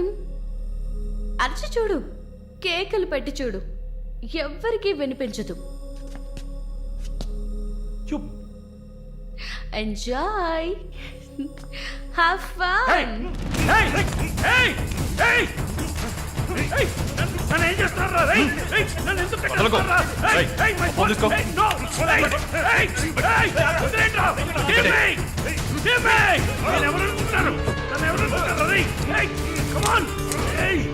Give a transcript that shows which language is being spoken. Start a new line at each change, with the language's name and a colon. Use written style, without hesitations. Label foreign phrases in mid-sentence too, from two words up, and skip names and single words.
Telugu: అరచి చూడు, కేకలు పెట్టి చూడు, ఎవ్వరికీ వినిపించదు.
English: You. enjoy, have fun. Hey! Hey! Hey! Hey!
Telugu: నన్ను ఏం చేస్తున్నారా? Hey! నన్ను ఎందుకు కట్టేస్తున్నారా?
English: Hey! Hey! My phone! Hey! No! Hey! Hey! Hey! వదిలేయండిరా! Give me! Give me!
Telugu: నేను ఎవరు అనుకుంటున్నారు? నన్ను ఎవరు అనుకుంటున్నారు?
English: Hey! Come on! Hey!